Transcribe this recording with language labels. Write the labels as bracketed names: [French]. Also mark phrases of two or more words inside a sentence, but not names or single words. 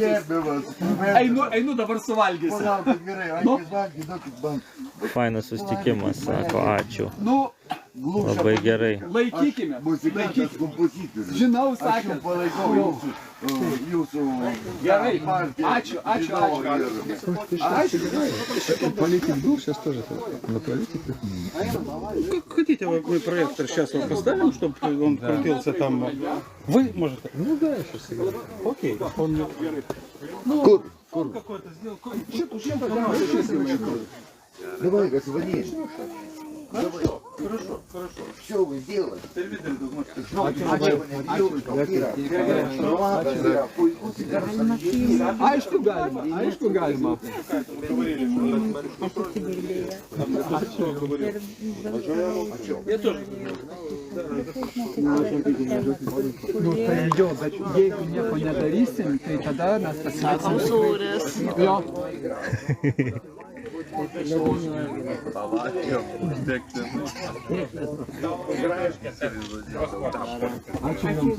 [Lithuanian] Gerbiamas profesoriau. Einu dabar suvalgysiu. Palaukit gerai, akis valgy, duokit man. Fainas susitikimas, sako, ačiū. Nu, Labai gerai. laikykime. Muzikantas, kompozitorius. Žinau, Aš sakė. jau palaikau jūsų Gerai. partiją. Ačiū. [Russian] Хотите, мы проектор сейчас вот поставим, чтобы он крутился там? Вы можете? Ну да, сейчас. Окей. Он какой-то сделал. Давай-ка, звони. Хорошо. Что вы делаете? [Lithuanian] Aišku galima. [Russian] Я тоже. [Lithuanian] Nu, tai jo, bet jeigu nieko nedarysim, tai tada mes pasiliksim. Jo. Ačiū Jums.